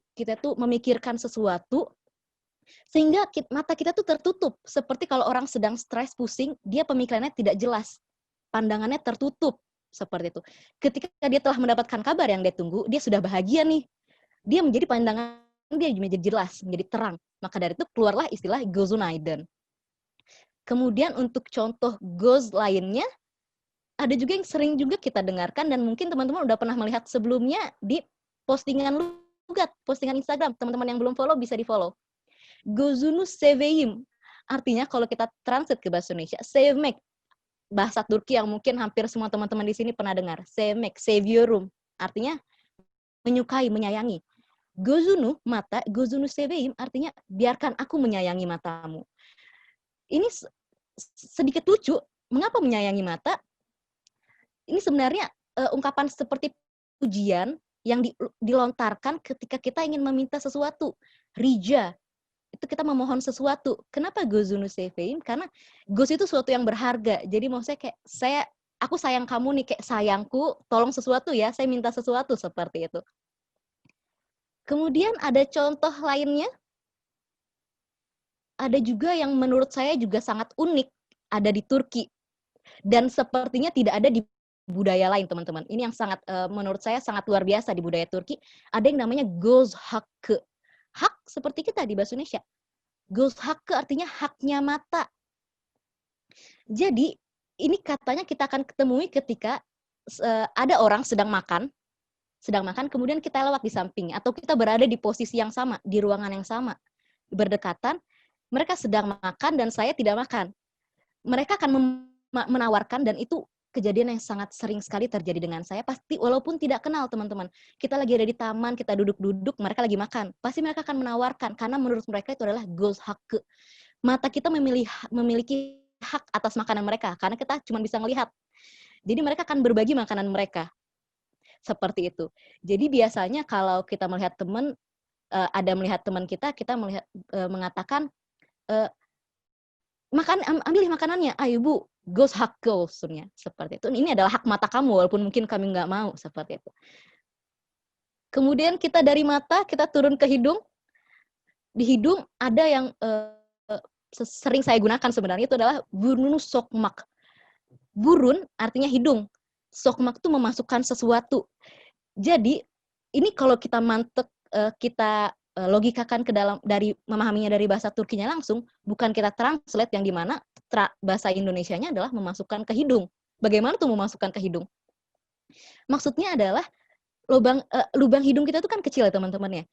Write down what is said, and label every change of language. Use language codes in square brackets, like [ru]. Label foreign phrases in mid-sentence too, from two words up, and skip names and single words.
[id] Kita tuh memikirkan sesuatu sehingga mata kita tuh tertutup. Seperti kalau orang sedang stres, pusing, dia pemikirannya tidak jelas. Pandangannya tertutup seperti itu. Ketika dia telah mendapatkan kabar yang dia tunggu, dia sudah bahagia nih. Dia menjadi pandangan dia menjadi jelas, menjadi terang. Maka dari itu keluarlah istilah [tr] gözün aydın. [id] Kemudian untuk contoh göz lainnya, ada juga yang sering juga kita dengarkan dan mungkin teman-teman udah pernah melihat sebelumnya di postingan Lugat, postingan Instagram. Teman-teman yang belum follow bisa di-follow. [tr] Gözünü seveyim. [id] Artinya kalau kita translate ke bahasa Indonesia, sevmek. Bahasa Turki yang mungkin hampir semua teman-teman di sini pernah dengar. [tr] Sevmek, seviyorum. [id] Artinya menyukai, menyayangi. [tr] Gözünü, mata, gözünü seveyim, [id] artinya biarkan aku menyayangi matamu. Ini sedikit lucu, mengapa menyayangi mata? Ini sebenarnya ungkapan seperti pujian yang dilontarkan ketika kita ingin meminta sesuatu. Rija, itu kita memohon sesuatu. Kenapa [tr] gözünü seveyim? [id] Karena göz itu sesuatu yang berharga. Jadi maksudnya kayak aku sayang kamu nih, kayak sayangku, tolong sesuatu ya, saya minta sesuatu seperti itu. Kemudian ada contoh lainnya, ada juga yang menurut saya juga sangat unik, ada di Turki. Dan sepertinya tidak ada di budaya lain, teman-teman. Ini yang sangat, menurut saya sangat luar biasa di budaya Turki. Ada yang namanya [tr] göz hakkı. [id] Hak seperti kita di bahasa Indonesia. [tr] Göz hakkı [id] artinya haknya mata. Jadi, ini katanya kita akan ketemui ketika ada orang sedang makan, kemudian kita lewat di samping, atau kita berada di posisi yang sama, di ruangan yang sama, berdekatan, mereka sedang makan dan saya tidak makan. Mereka akan menawarkan, dan itu kejadian yang sangat sering sekali terjadi dengan saya, pasti walaupun tidak kenal teman-teman. Kita lagi ada di taman, kita duduk-duduk, mereka lagi makan. Pasti mereka akan menawarkan, karena menurut mereka itu adalah [tr] göz hakkı. [id] Mata kita memiliki hak atas makanan mereka, karena kita cuma bisa melihat. Jadi mereka akan berbagi makanan mereka. Seperti itu. Jadi biasanya kalau kita melihat teman, ada melihat teman kita melihat mengatakan, ambil makanannya, ayo bu, [tr] göz hakkı olsun ya, [id] seperti itu. Ini adalah hak mata kamu, walaupun mungkin kami nggak mau, seperti itu. Kemudian kita dari mata, kita turun ke hidung. Di hidung ada yang sering saya gunakan sebenarnya, itu adalah [tr] burnunu sokmak. [id] Burun artinya hidung. Sokmak itu memasukkan sesuatu. Jadi ini kalau kita kita logikakan ke dalam, dari memahaminya dari bahasa Turkinya langsung, bukan kita translate yang dimana bahasa Indonesianya adalah memasukkan ke hidung. Bagaimana tuh memasukkan ke hidung? Maksudnya adalah lubang hidung kita itu kan kecil ya teman-teman ya.